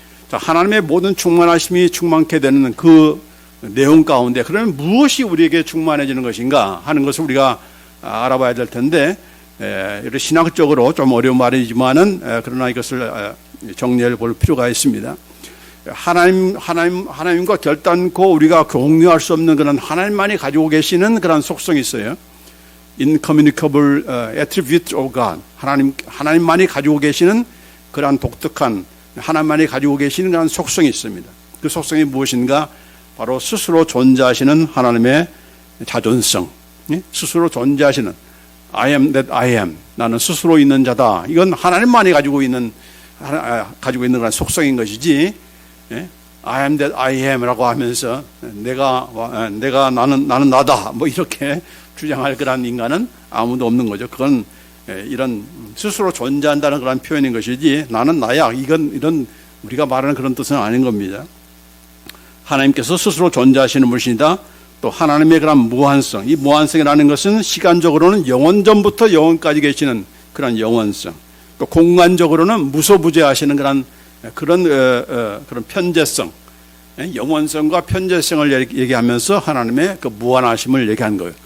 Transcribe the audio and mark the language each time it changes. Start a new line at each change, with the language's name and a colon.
Korean: 자, 하나님의 모든 충만하심이 충만케 되는 그 내용 가운데 그러면 무엇이 우리에게 충만해지는 것인가 하는 것을 우리가 알아봐야 될 텐데 이런 신학적으로 좀 어려운 말이지만은 그러나 이것을 정리해 볼 필요가 있습니다. 하나님과 결단코 우리가 공유할 수 없는 그런 하나님만이 가지고 계시는 그런 속성이 있어요.
English: Incommunicable attribute of God.
Korean: 하나님만이 가지고 계시는 그런 독특한 하나님만이 가지고 계시는 그런 속성이 있습니다. 그 속성이 무엇인가? 바로 스스로 존재하시는 하나님의 자존성. 스스로 존재하시는
English: I am that I am.
Korean: 나는 스스로 있는 자다. 이건 하나님만이 가지고 있는 그런 속성인 것이지.
English: I am that I am라고
Korean: 하면서 나는 나다. 뭐 이렇게 주장할 그런 인간은 아무도 없는 거죠. 그건 이런 스스로 존재한다는 그런 표현인 것이지 나는 나야. 이런 우리가 말하는 그런 뜻은 아닌 겁니다. 하나님께서 스스로 존재하시는 분이다. 또 하나님의 그런 무한성, 이 무한성이라는 것은 시간적으로는 영원 전부터 영원까지 계시는 그런 영원성, 또 공간적으로는 무소부재하시는 그런 편재성, 영원성과 편재성을 얘기하면서 하나님의 그 무한하심을 얘기한 거예요.